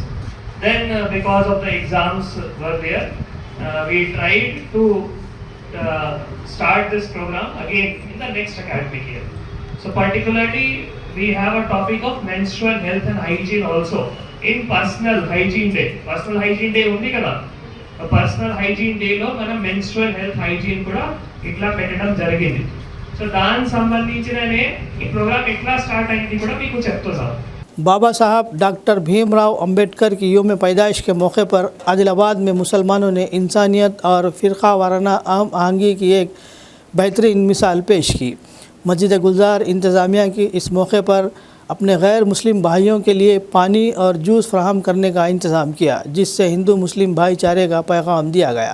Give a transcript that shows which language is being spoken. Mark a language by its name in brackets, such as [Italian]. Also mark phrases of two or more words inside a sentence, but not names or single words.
[English] Then because of the exams were there, we tried to start this program again in the next academic year. So particularly we have a topic of menstrual health and hygiene also in personal hygiene day. Personal hygiene day [Telugu] ఉంది కదా. [English] Personal hygiene day [Telugu] లో మన [English] menstrual health hygiene [Telugu] కూడా ఇట్లా పెట్టడం జరిగింది. So దాన్ సంబంధించినే ఈ program ఇట్లా start అయింది కూడా మీకు చెప్తున్నా. [Urdu] بابا صاحب ڈاکٹر بھیم راؤ امبیڈکر کی یوم پیدائش کے موقع پر عادل آباد میں مسلمانوں نے انسانیت اور فرقہ وارانہ ہم آہنگی کی ایک بہترین مثال پیش کی۔ مسجد گلزار انتظامیہ کی اس موقع پر اپنے غیر مسلم بھائیوں کے لیے پانی اور جوس فراہم کرنے کا انتظام کیا، جس سے ہندو مسلم بھائی چارے کا پیغام دیا گیا۔